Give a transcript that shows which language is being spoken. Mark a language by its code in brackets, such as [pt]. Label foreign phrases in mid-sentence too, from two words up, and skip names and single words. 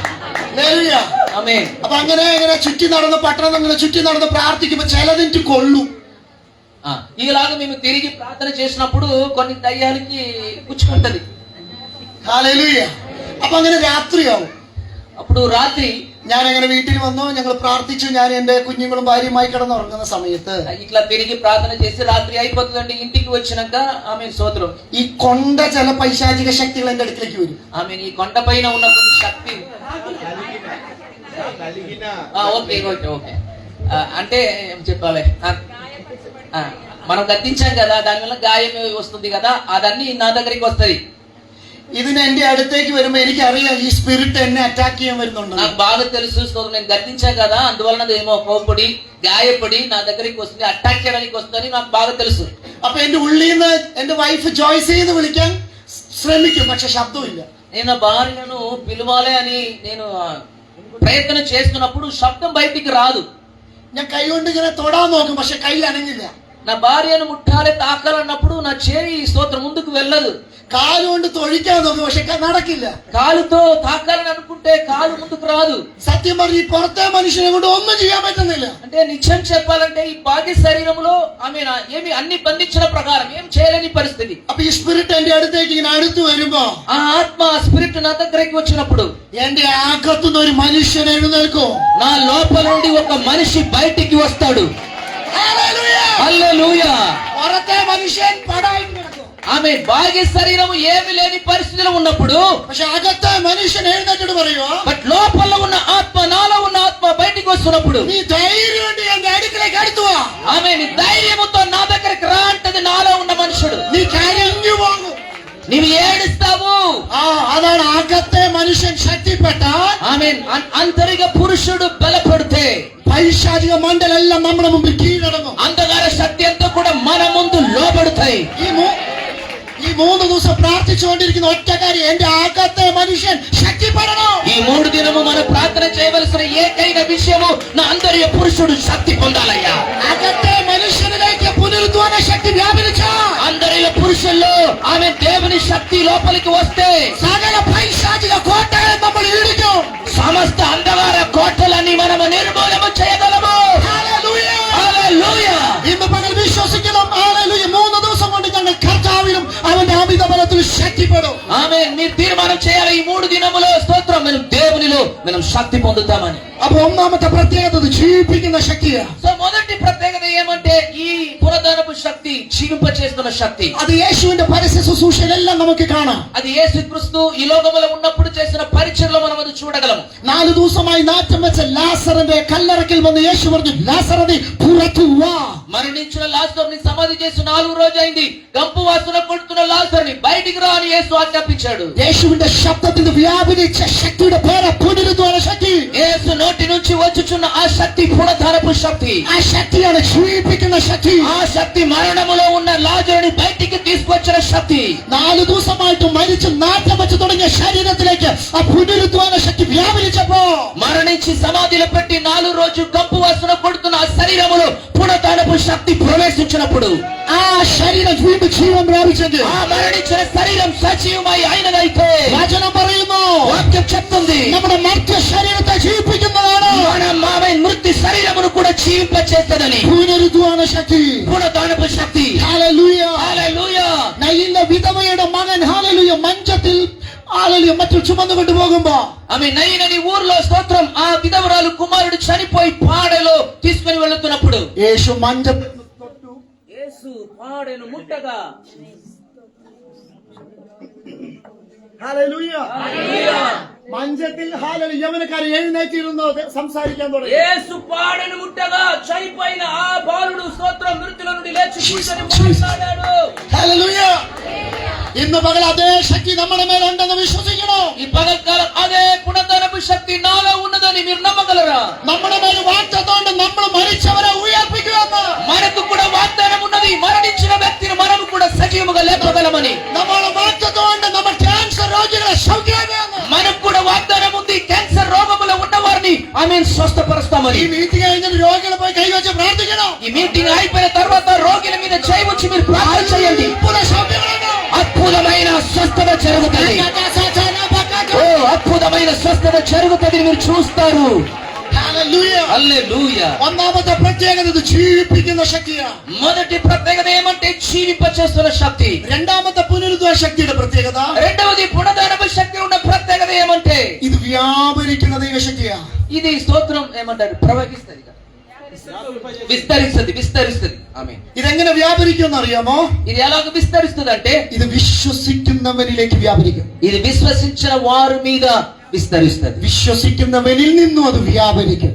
[te] ఆమేన్. [ml] അപ്പൊ അങ്ങനെ ഇങ്ങനെ ചുറ്റി നടന്ന് പട്ടണങ്ങൾ ചുറ്റി നടന്ന് പ്രാർത്ഥിക്കുമ്പോ ചിലതിന് കൊള്ളും. [te] ఇలాగ మేము తిరిగి ప్రార్థన చేసినప్పుడు కొన్ని దయ్యాలకి గుచ్చుకుంటది. [ml] ഹല്ലേലൂയ. അപ്പൊ അങ്ങനെ രാത്രിയാവും. [te] అప్పుడు రాత్రి [ml] ഞാൻ അങ്ങനെ വീട്ടിൽ വന്നു, ഞങ്ങൾ പ്രാർത്ഥിച്ചു. ഞാൻ എന്റെ കുഞ്ഞുങ്ങളും ഭാര്യയുമായി കിടന്നുറങ്ങുന്ന സമയത്ത് [te] ఇట్లా తిరిగి ప్రార్థన చేసి రాత్రి అయిపోతుందండి. ఇంటికి వచ్చినాక ఆమె సోదరం [ml] ഈ കൊണ്ട ചില പൈശാചിക ശക്തികൾ എന്റെ അടുത്തേക്ക് വരും. [te] ఆమె ఈ కొండ పైన ఉన్న కొన్ని శక్తి [en] okay okay okay [te] అంటే ఏం చెప్పాలి, మనం గద్దించాం కదా దానివల్ల గాయం వస్తుంది కదా, అదన్నీ నా దగ్గరికి వస్తుంది. [ml] ഇതിന് എന്റെ അടുത്തേക്ക് വരുമ്പോ എനിക്കറിയാം ഈ സ്പിരിറ്റ് എന്നെ അറ്റാക്ക് ചെയ്യാൻ വരുന്നുണ്ട്. [te] నాకు బాగా తెలుసు, నేను గద్దించాం కదా అందువలన ఏమో కోపడి గాయపడి నా దగ్గరికి వస్తుంది, అటాక్ చేయడానికి వస్తుందని నాకు బాగా తెలుసు. [ml] അപ്പൊ എന്റെ ഉള്ളിൽ നിന്ന് എന്റെ വൈഫ് ജോയ്സ് ചെയ്ത് വിളിക്കാൻ ശ്രമിക്കും, പക്ഷെ ശബ്ദമില്ല. [te] నేను భార్యను పిలవాలి అని నేను ప్రయత్నం చేస్తున్నప్పుడు శబ్దం బయటికి రాదు. [ml] ഞാൻ കൈ കൊണ്ട് ഇങ്ങനെ തൊടാൻ നോക്കും, പക്ഷെ കൈ അനങ്ങില്ല. [te] నా భార్యను ముట్టాలి తాకాలన్నప్పుడు నా చేయి స్తోత్రం ముందుకు వెళ్ళదు. [ml] കാല് കൊണ്ട് തൊഴിക്കാൻ നോക്കും, പക്ഷെ നടക്കില്ല. [te] కాలుతో తాకాలని అనుకుంటే కాలు ముందుకు రాదు. [ml] സത്യം പറഞ്ഞ് ഈ പുറത്തെ മനുഷ്യനെ കൊണ്ട് ഒന്നും ചെയ്യാൻ പറ്റുന്നില്ല. [te] అంటే నిజం చెప్పాలంటే ఈ బాహ్య శరీరంలో ఆమె ఏమి అన్ని బంధించిన ప్రకారం ఏం చేయలేని పరిస్థితి. [ml] അപ്പൊ ഈ സ്പിരിറ്റ് എന്റെ അടുത്തേക്ക് ഇങ്ങനെ അടുത്ത് വരുമ്പോ [te] ఆ ఆత్మ స్పిరిట్ నా దగ్గరికి వచ్చినప్పుడు [ml] എന്റെ അകത്തുനിന്ന് ഒരു മനുഷ്യൻ എഴുന്നേൽക്കും. [te] నా లోపల నుండి ఒక మనిషి బయటికి వస్తాడు. హల్లెలూయా. [ml] പുറത്തെ മനുഷ്യൻ പടായിട്ട് കിടക്കും. [te] ఆమె బాహ్య శరీరం ఏమి లేని పరిస్థితిలో ఉన్నప్పుడు [ml] പക്ഷെ అగത്തെ మనుഷ്യൻ എഴുന്നേറ്റിട്ട് പറയുവോ, [te] బట్ లోపల ఉన్న ఆత్మ, నాలో ఉన్న ఆత్మ బయటికి వస్తున్నప్పుడు [ml] നീ ധൈര്യം കൊണ്ട് എന്റെ അടുക്കലേക്ക് അടുത്തുവാ, [te] ఆమె నీ ధైర్యముతో నా దగ్గరికి రా అంటది నాలో ఉన్న మనుషుడు. [ml] നീ കരഞ്ഞു പോകും. [te] నీవు ఏడుస్తావు. [ml] അതാണ് അകത്തെ മനുഷ്യൻ ശക്തിപ്പെട്ട [te] ఆమె అంతరిక పురుషుడు బలపడితే [ml] പൈശാചിക മണ്ഡലെല്ലാം നമ്മുടെ മുമ്പിൽ കീഴടങ്ങും. [te] అంధకార శక్తి అంతా కూడా మన ముందు లోబడతాయి. [ml] ഈ 3 ദിവസം പ്രാർത്ഥിച്ചുകൊണ്ടിരിക്കുന്ന ഒറ്റ കാര്യം, എന്റെ അകത്തെ മനുഷ്യൻ ശക്തിപ്പെടണം. [te] ఈ 3 దినము మనం ప్రార్థన చేయవలసిన ఏకైక విషయము నా అంతర్య పురుషుడు శక్తి పొందాలయ్యా. [ml] അകത്തെ മനുഷ്യനിലേക്ക് പുനരുദ്ധാന ശക്തി വ്യാപരിച്ച [te] అంతర్య పురుషుల్లో ఆమె దేవుని శక్తి లోపలికి వస్తే [ml] സകല പൈശാചിക കോട്ടകളെ നമ്മൾ ഇടിക്കും. [te] సమస్త అంధకార కోటలన్నీ మనము నిర్మూలన చేయగలము. [ml] ഹല്ലേലൂയ. [te] హల్లెలూయా. [ml] ഇന്ന് പകൽ വിശ്വസിക്കണം. ഹല്ലേലൂയ. 3 ദിവസം കൊണ്ട് ഞങ്ങൾ കർത്താവിലും അവന്റെ അമിത ബലത്തിൽ ശക്തിപ്പെടും. [te] ఆమేన్. మీరు తీర్మానం చేయాలి, ఈ 3 దినములో స్తోత్రం మనం దేవునిలో మనం శక్తి పొందుతామని. [ml] അപ്പൊ ഒന്നാമത്തെ പ്രത്യേകത ജീവിപ്പിക്കുന്ന ശക്തിയാ. [te] సో మొదటి ప్రత్యేకత ఏమంటే ఈ పునరుద్ధరణపు శక్తి, జీవింపచేస్తున్న శక్తి. [ml] അത് യേശുവിന്റെ പരസ്യ ശുശ്രൂഷയിലെല്ലാം നമുക്ക് കാണാം. [te] అది యేసుక్రీస్తు ఈ లోకములో ఉన్నప్పుడు చేసిన పరిచర్యలో మనం అది చూడగలం. [ml] 4 ദിവസമായി നാറ്റം വെച്ച ലാസറിന്റെ കല്ലറയ്ക്കൽ വന്ന് യേശു പറഞ്ഞു, ലാസറേ പുറത്തു വാ. [te] మరణించిన లాజరుని సమాధి చేసి 4 రోజైంది. గంపు వాసన కొడుతున్న లాజరుని బయటికి రా అని యేసు ఆజ్ఞాపించాడు. [ml] യേശുവിന്റെ ശബ്ദത്തിൽ വ്യാപരിച്ച ശക്തിയുടെ പേര് പുനരുദ്ധാന ശക്തി. [te] యేసు నోటి నుంచి వచ్చుచున్న ఆ శక్తి పునరుద్ధరణపు శక్తి. [ml] ആ ശക്തിയാണ് ജീവിപ്പിക്കുന്ന ശക്തി. [te] ఆ శక్తి మరణములో ఉన్న లాజరుని బయటికి తీసుకొచ్చిన శక్తి. [ml] 4 ദിവസമായിട്ട് മരിച്ച് നാറ്റം വെച്ച് തുടങ്ങിയ ശരീരത്തിലേക്ക് ആ പുനരുദ്ധാന ശക്തി വ്യാപരിച്ചപ്പോ, [te] మరణించి సమాధిలో పెట్టి 4 రోజు గంపు వాసన కొడుతున్న ఆ శరీరములో పునరుద్ధరణపు శక్తి ప్రవేశించినప్పుడు [ml] ആ ശരീരം വീണ്ടും ജീവൻ പ്രാപിച്ചെങ്കിൽ, [te] ఆ మరణించిన శరీరం సజీవమై అయినదైతే [ml] വചനം പറയുന്നു, [te] వాక్యం చెప్తుంది [ml] നമ്മുടെ മർത്യ ശരീരത്തെ ജീവിപ്പിക്കുന്നതാണ് [te] మన మృత్యు శరీరమును కూడా జీవింపచేస్తదని. [ml] പുനരുദ്ധാന ശക്തി. [te] పునరుద్ధరణపు శక్తి. [ml] ഹല്ലേലൂയ. [te] హల్లెలూయా. [ml] നയില്ല വിധവയുടെ മകൻ ഹല്ലേലൂയ മഞ്ചത്തിൽ ഹല്ലേലൂയ മറ്റു ചുമന്നുകൊണ്ട് പോകുമ്പോ, [te] ఆమె నైనని ఊర్లో స్తోత్రం ఆ విధవరాలు కుమారుడు చనిపోయి పాడెలో తీసుకొని వెళుతున్నప్పుడు [ml] യേശു മഞ്ചത്തിൽ [te] యేసు పాడెను ముట్టగా [ml] ഹല്ലേലൂയ മഞ്ചത്തിൽ ഹല്ലേലൂയ യവനക്കാരൻ എഴുന്നേറ്റിരുന്നു സംസാരിക്കാൻ തുടങ്ങി. [te] యేసు పాడెను ముట్టగా చనిపోయిన ఆ బాలుడు స్తోత్రం మృతుల నుండి లేచి కూర్చొని మాట్లాడాడు. [ml] ഹല്ലേലൂയ. ഇന്ന് പകൽ അതേ ശക്തി നമ്മുടെ മേലുണ്ടെന്ന് വിശ്വസിക്കണം. [te] ఈ పగల్కాలం అదే పునరుద్ధరణపు శక్తి నాలో ఉన్నదని మీరు నమ్మగలరా? [ml] നമ്മുടെ മേൽ വാഗ്ദത്തമുണ്ട്, നമ്മൾ മരിച്ചവരെ ഉയർപ്പിക്കുമെന്ന്. [te] మనకు కూడా వాగ్దానం ఉన్నది, మరణించిన వ్యక్తిని మనము కూడా సజీవముగా లేపగలమని. [ml] നമ്മുടെ വാഗ്ദത്തമുണ്ട്, നമ്മൾ ക്യാൻസർ രോഗികളെ സൗഖ്യമാക്കുമെന്ന്. [te] మనకు కూడా వాగ్దానం ఉంది, క్యాన్సర్ రోగములో ఉన్న వారిని ఆమె స్వస్థపరుస్తామని. [ml] ഈ മീറ്റിംഗ് കഴിഞ്ഞ് രോഗികളെ പോയി കൈവച്ച് പ്രാർത്ഥിക്കണം. [te] ఈ మీటింగ్ అయిపోయిన తర్వాత రోగుల మీద చేయవచ్చు మీరు ప్రార్థన చేయండి. అద్భుతమైన స్వస్థత జరుగుతుంది. ఓ అద్భుతమైన స్వస్థత జరుగుతుంది, మీరు చూస్తారు. హల్లెలూయా. [ml] ഒന്നാമത്തെ പ്രത്യേകത ഇത് ജീവിപ്പിക്കുന്ന ശക്തിയാണ്. [te] మొదటి ప్రత్యేకత ఏమంటే జీవింపచేస్తున్న శక్తి. [ml] രണ്ടാമത്തെ പുനരുദ്ധാന ശക്തിയുടെ പ്രത്യേകത, [te] రెండవది పునరుద్ధరణ శక్తి ఉన్న ప్రత్యేకత ఏమంటే [ml] ഇത് വ്യാപരിക്കുന്ന ദൈവശക്തിയാണ്. [te] ఇది స్తోత్రం ఏమంటారు, ప్రవహిస్తుంది, విస్తరిస్తుంది. ఆమేన్. [ml] ഇതെങ്ങനെ വ്യാപരിക്കും അറിയാമോ? [te] ఇది ఎలాగ విస్తరిస్తుంది అంటే [ml] ഇത് വിശ്വസിക്കുന്നവരിലേക്ക് വ്യാപരിക്കും. [te] ఇది విశ్వసించిన వారి మీద విస్తరిస్తుంది. [ml] വിശ്വസിക്കുന്നവരിൽ നിന്നും അത് വ്യാപരിക്കും.